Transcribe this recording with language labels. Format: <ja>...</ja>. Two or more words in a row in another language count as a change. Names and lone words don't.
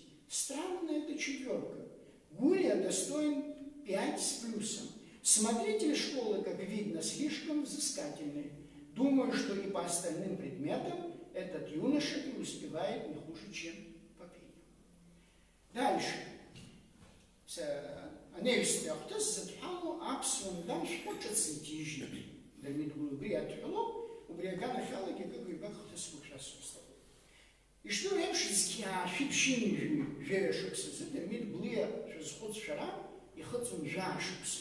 <ru>Странная эта четверка. Гулия достоин 5 с плюсом. Смотритель школы, как видно, слишком взыскательный. Думаю, что и по остальным предметам этот юноша преуспевает не хуже, чем по пению. Дальше.</ru> <ab>Анаҩстәи ахәҭыс зыдҳәалоу аԥсуа шәҟәыҿыцит ижьит. Дырмит Гәлиа убри иадҳәалоуп, убри аганахьалагьы акык-ҩбак хҭысқәак шәасҳәасҭахуп. Ишдыру еиԥш зқьиаашәи ԥшьынжәи жәаҩа шықәсазы Дырмит Гәлиа шәазхәыцшәара ихыҵуан жәаа-шықәса.</ab>